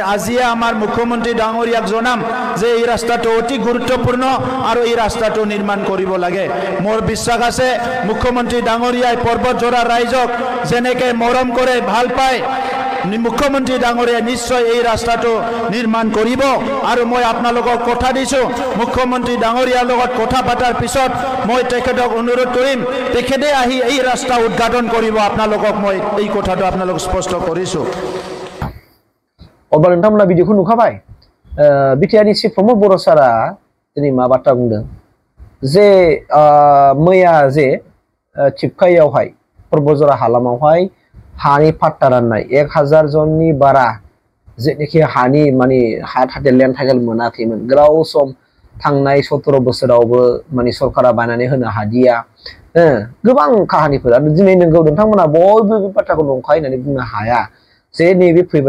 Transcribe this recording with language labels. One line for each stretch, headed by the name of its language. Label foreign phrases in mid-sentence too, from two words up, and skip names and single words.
Assamese: আজিয়ে আমাৰ মুখ্যমন্ত্ৰী ডাঙৰীয়াক জনাম যে এই ৰাস্তাটো অতি গুৰুত্বপূৰ্ণ আৰু এই ৰাস্তাটো নিৰ্মাণ কৰিব লাগে মোৰ বিশ্বাস আছে মুখ্যমন্ত্ৰী ডাঙৰীয়াই পৰ্বতজোৰা ৰাইজক যেনেকৈ মৰম কৰে ভাল পায় মুখ্যমন্ত্ৰী ডাঙৰীয়াই নিশ্চয় এই ৰাস্তাটো নিৰ্মাণ কৰিব আৰু মই আপোনালোকক কথা দিছোঁ মুখ্যমন্ত্ৰী ডাঙৰীয়াৰ লগত কথা পতাৰ পিছত মই তেখেতক অনুৰোধ কৰিম তেখেতে আহি এই ৰাস্তা উদ্ঘাটন কৰিব আপোনালোকক মই এই কথাটো আপোনালোক স্পষ্ট কৰিছোঁ
Bodo: अब्ला नोंथांमोना भिडिअखौ नुखाबाय बिटिआरनि चिफ प्रमद बर' सारा दिनै मा बाथ्रा बुंदों जे मैया जे टिपकाइयावहाय पर्बतजरा हालामावहाय हानि पाट्टा राननाय 1000 जननि बारा जेनाखि हानि माने हा थादेर
English: land title
Bodo: मोनाखैमोन गोलाव सम थांनाय 17 बोसोरावबो माने सरकारा बानायनानै होनो हादिया गोबां काहानिफोर आरो दिनै नोंगौ नोंथांमोना बयबो बे बाथ्राखौ नंखाय होननानै बुंनो हाया जे नैबे फैबाय